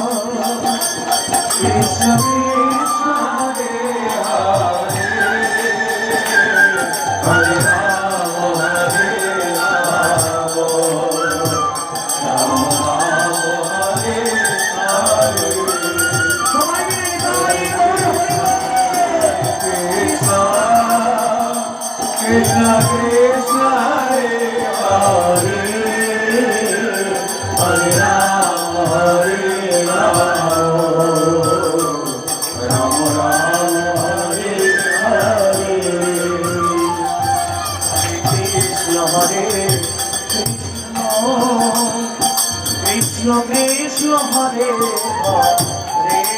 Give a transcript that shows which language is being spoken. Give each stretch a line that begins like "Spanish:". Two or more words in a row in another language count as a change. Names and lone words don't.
Sanskrit: Krishna Hare Hare Hare Rama Hare Rama Rama Rama Hare Hare
Bangla: সবাই মিলে গাই
Sanskrit: Krishna Krishna Krishna Hare Hare Hare Rama Hare Rama Rama Rama Hare Hare Hare Krishna Krishna Hare Hare